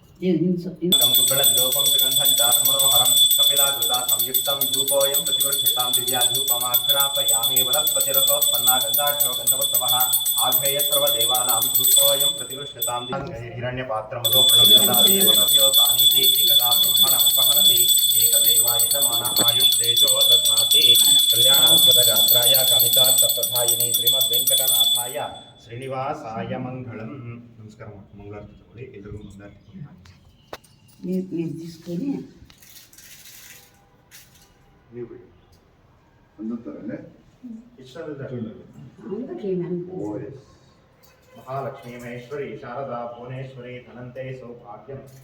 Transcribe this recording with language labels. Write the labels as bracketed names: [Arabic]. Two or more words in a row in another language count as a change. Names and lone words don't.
[Sanskrit] लोकं सुगन्धं च मनोहरं कपिलाकृता संयुक्तं धूपोऽयं प्रतिगृह्यतां दिव्याधूपमाघ्रापयामि वनस्पतिरसोत्पन्ना गन्धाढ्यो गन्धवत्तमः आघ्रेय सर्वदेवानां धूपोऽयं प्रतिगृह्यतां हिरण्यपात्रमधोप्रणव्यो तानीति एकदा ब्रह्मण उपहरति एकदेवा यजमानः आयुष्तेजो दधाति कल्याणास्पदगात्राय कमितार्थप्रधाय నారాయణే శ్రీమద్ వెంకటనాథాయ శ్రీనివాసాయ మంగళం. [Telugu] నమస్కారం. మంగళారతి తోడి ఎదురు మంగళారతి మీరు తీసుకొని అందుతారండి. [Sanskrit] మహాలక్ష్మీ మహేశ్వరి శారదా భువనేశ్వరి ధనంతే సౌభాగ్యం